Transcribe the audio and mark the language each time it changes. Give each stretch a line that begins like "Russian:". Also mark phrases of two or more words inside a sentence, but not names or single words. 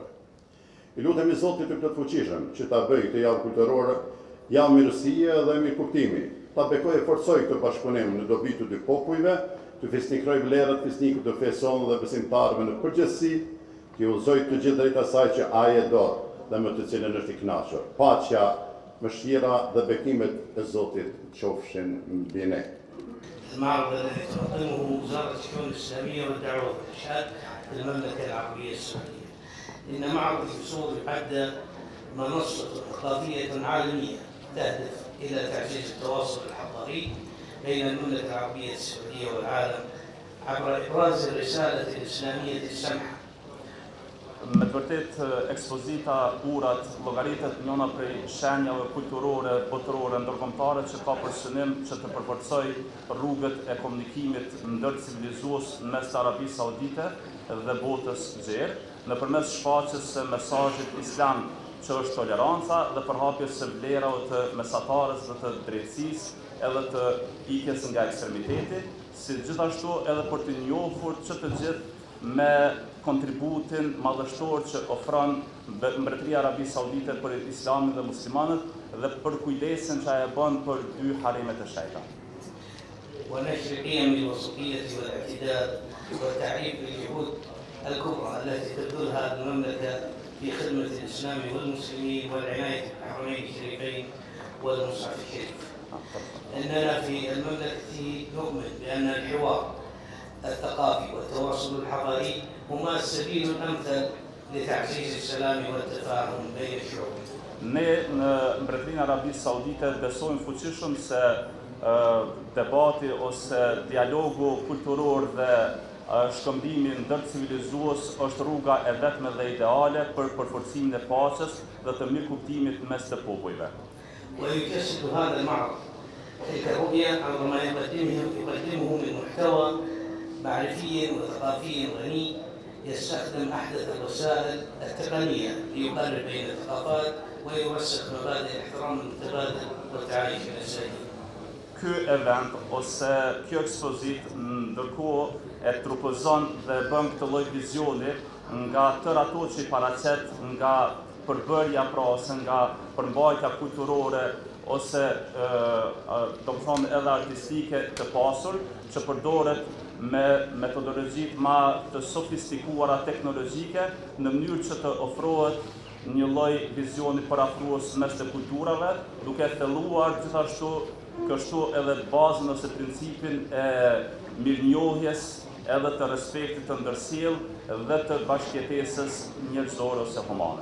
Albanian: I lutemi Zotit të plotfuqishëm që ta bëjë këtë javë kulturore javë mirësie dhe mirëkuptimi, ta bekojë e forcojë këtë bashkëpunim në dobi të 2 popujve, të fisnikrojë vlerat fisnikut të fesë sonë dhe besimtarëve në përgjithësi, të udhëzojë të gjithë drejt asaj që ai e do dhe me të cilën është i kënaqur. Paqja, mëshira dhe bekimet e Zotit qofshin mbi ne.
Arabic: المعرض الذي تنظمه وزارة الشؤون الإسلامية والدعوة والإرشاد للمملكة العربية السعودية. إن معرض الفصول يعد منصة ثقافية عالمية تهدف إلى تعزيز التواصل الحضاري بين المملكة العربية السعودية والعالم عبر إبراز الرسالة الإسلامية السمحة.
Albanian: Me të vërtet, ekspozita Urat llogaritet njëna prej shenjave kulturore, botërore, ndërkombëtare që ka për synim që të përforcojë rrugët e komunikimit ndërcivilizues mes Arabisë Saudite dhe botës gjerë, nëpërmes shfaqjes së mesazhit islam që është toleranca dhe përhapjes së vlerave të mesatarës dhe të drejtësisë edhe të ikjes nga ekstremiteti, si gjithashtu edhe për të njohur që të gjithë me kontributin madhështor që ofron Mbretëria Arabi Saudite për Islamin dhe muslimanët dhe për kujdesin që ajo bën për 2 harimet e shenjta.
Arabic: ونشر قيم الوسطية والاعتدال والتعريف بالجهود الكبرى التي تبذلها المملكة في خدمة الإسلام والمسلمين والعناية بالحرمين الشريفين والمصحف الشريف. إننا في المملكة نؤمن بأن الحوار الثقافي والتواصل الحضاري هما السبيل الأمثل لتعزيز السلام والتفاهم بين الشعوب.
Albanian: Ne në Mbretërinë Arabi Saudite besojmë fuqishëm se debati ose dialogu kulturor dhe shkëmbimi ndërcivilizues është rruga e vetme dhe ideale për përforcimin e paqes dhe të mirëkuptimit mes të popujve.
Arabic: ويجسد هذا المعرض تلك الرؤية عبر ما يقدمه من محتوى معرفي وثقافي غني يستخدم أحدث الوسائل التقنية ليقارب بين الثقافات ويرسخ مبادئ الاحترام المتبادل والتعايش الإنساني.
Albanian: Ky event ose kjo ekspozit ndërkohë e trupëzon dhe bën këtë lloj vizioni nga tërë ato që i paraqet nga përbërja pra ose nga përmbajtja kulturore ose do të thonë edhe artistike të pasur që përdoret me metodologjitë më të sofistikuara teknologjike në mënyrë që të ofrohet një lloj vizioni parafrues mes të kulturave, duke thelluar gjithashtu kështu edhe bazën ose principin e mirënjohjes edhe të respektit të ndërsjellë dhe të bashkëjetesës njerëzore ose humane.